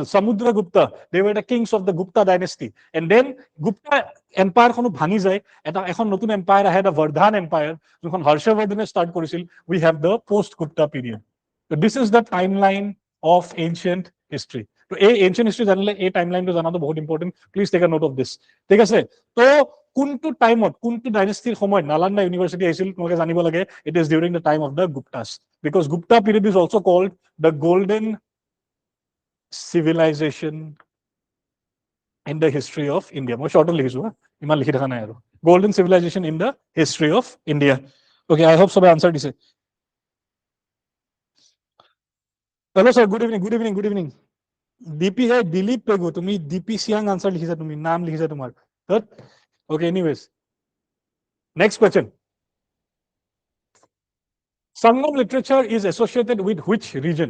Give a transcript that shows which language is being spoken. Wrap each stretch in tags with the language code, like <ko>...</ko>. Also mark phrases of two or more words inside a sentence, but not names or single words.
<as>সমুদ্ৰগুপ্ত,</as> <en>they were the kings of the Gupta dynasty. and then</en> <as>গুপ্তা এম্পায়াৰখনো ভাঙি যায়, এখন নতুন এম্পায়াৰ আহে,</as> <en>the Vardhan empire,</en> <as>যোনখন হৰ্ষবৰ্ধনে ষ্টাৰ্ট কৰিছিল।</as> <en>We have the post Gupta period. This is the timeline of ancient history.</en> <as>তো এই</as> <en>ancient history</en> <as>জানিলে এই টাইমলাইনটো জানাটো বহুত ইম্পৰ্টেণ্ট,</as> <en>please take a note of this.</en> <as>ঠিক আছে, তো কোনটো টাইমত, কোনটো ডাইনেষ্টিৰ সময়ত নালন্দা ইউনিভাৰ্চিটি আহিছিল তোমালোকে জানিব লাগে।</as> <en>It is during the time of the Guptas, because Gupta period is also called the golden civilization in the history of India.</en> <as>মই শৰ্টত লিখিছো, ইমান লিখি থকা নাই আৰু।</as> <en>গোল্ডেন civilization in the history of India. Okay, I hope</en> <as>সবে আনসার দিছে।</as> <en>Hello sir, good evening, good evening, good evening.</en> <as>ডিপি হে দিলীপ পেগু, তুমি ডিপি সিয়াং আনসার লিখিছা, তুমি নাম লিখিছা তোমাৰ।</as> <en>Okay, anyways next question. Sangam literature is associated with which region?</en>